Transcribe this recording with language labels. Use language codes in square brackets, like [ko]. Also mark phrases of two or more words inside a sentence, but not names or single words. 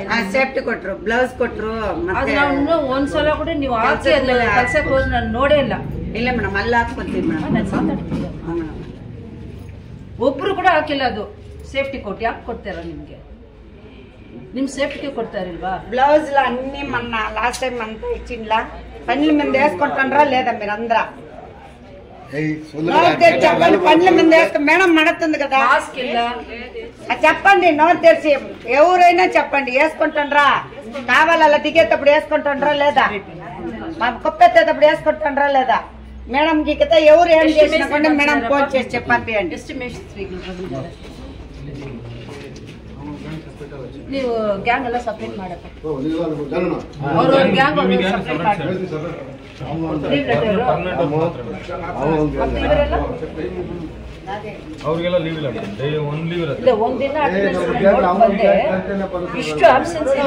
[kn] ಸೇಫ್ಟಿ ಕೊಟ್ರು, ಬ್ಲೌಸ್ ಕೊಟ್ರು. ಒಂದ್ಸಲ ಕೂಡ ನೀವು ಹಾಕಿ ಕಲ್ಸಕ್ ಹೋಗಿ ನಾನು ನೋಡೇ ಇಲ್ಲ. ಇಲ್ಲ ಮೇಡಮ್, ಅಲ್ಲಿ ಹಾಕ್ಕೊತೀವಿ ಮೇಡಮ್. ಒಬ್ರು ಕೂಡ ಹಾಕಿಲ್ಲ. ಅದು ಸೇಫ್ಟಿ ಕೋಟ್ ಯಾಕೆ ಕೊಡ್ತಾರ ನಿಮ್ಗೆ? ನಿಮ್ ಸೇಫ್ಟಿಗೆ కొడతారిల్వా? [te] బ్లౌజ్ లో అన్ని మొన్న లాస్ట్ టైం అంతా ఇచ్చిండ్లా పనుల మీద వేసుకుంటాండ్రా లేదా మీరు అందరా? చెప్పండి, పనుల మీద వేసుకు మేడం నడుతుంది కదా, చెప్పండి. నోరు తెరిచి ఎవరైనా చెప్పండి, వేసుకుంటాండ్రా? కావాలి అలా దిగేటప్పుడు వేసుకుంటాండ్రా లేదా? కుప్పెత్తేటప్పుడు వేసుకుంటాండ్రా లేదా? మేడం గీకత ఎవరు ఏం చేసినా మేడం ఫోన్ చేసి చెప్పండి. [kn] ನೀವು ಗ್ಯಾಂಗ್ ಎಲ್ಲ ಸಪರೇಟ್ ಮಾಡಪ್ಪ, ಅವರು ಗ್ಯಾಂಗ್ ಸಪರೇಟ್ ಮಾಡಿ. ಒಂದಿನ ಇಷ್ಟು ಆಬ್ಸೆನ್ಸ್ ಇದೆ.